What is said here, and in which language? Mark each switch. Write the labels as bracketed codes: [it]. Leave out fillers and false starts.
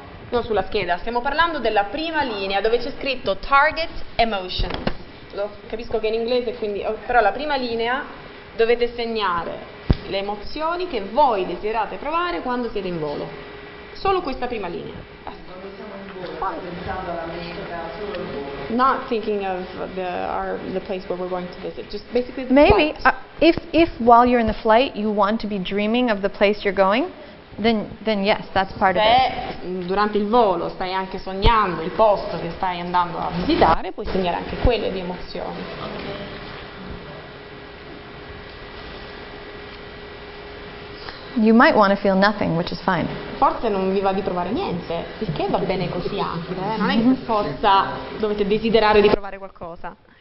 [it] No, sulla scheda, stiamo parlando della prima linea dove c'è scritto target emotions. Capisco che è in inglese, quindi, però la prima linea dovete segnare le emozioni che voi desiderate provare quando siete in volo. Solo questa prima linea. Pensando alla meta, solo il volo. [en] Not thinking of the place where we're going to visit, just basically the Maybe flight. if while you're in the flight you want to be dreaming of the place you're going, then yes, that's part of it. [it] Se durante il volo stai anche sognando il posto che stai andando a visitare, puoi segnare anche quelle di emozioni. [en] You might want to feel nothing, which is fine. [it] Forse non vi va di provare niente, il che va bene così anche, non è che per forza dovete desiderare di provare qualcosa.